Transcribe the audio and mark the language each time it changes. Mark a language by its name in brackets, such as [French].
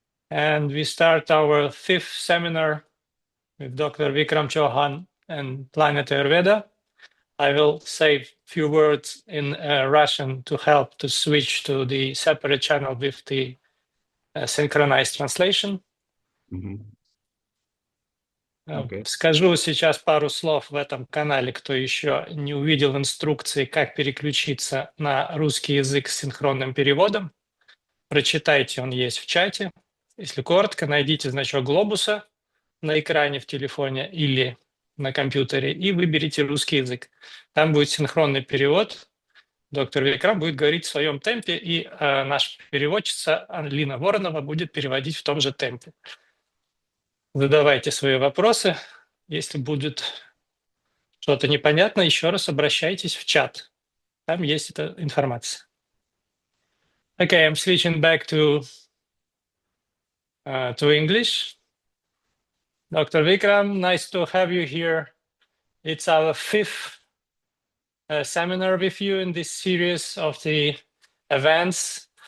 [English] And we start our 5th seminar with Dr. Vikram Chauhan and Planet Ayurveda. I will say a few words in Russian to help to switch to the separate channel with the synchronized translation. Okay. [Russian] Скажу сейчас пару слов в этом канале, кто еще не увидел инструкции, как переключиться на русский язык с синхронным переводом. Прочитайте, он есть в чате. Если коротко, найдите значок глобуса на экране в телефоне или на компьютере и выберите русский язык. Там будет синхронный перевод. Доктор Викрам будет говорить в своем темпе, и наша переводчица Алина Воронова будет переводить в том же темпе. Задавайте свои вопросы. Если будет что-то непонятно, еще раз обращайтесь в чат. Там есть эта информация. [English] Okay, I'm switching back to English. Dr. Vikram, nice to have you here. It's our 5th seminar with you in this series of the events.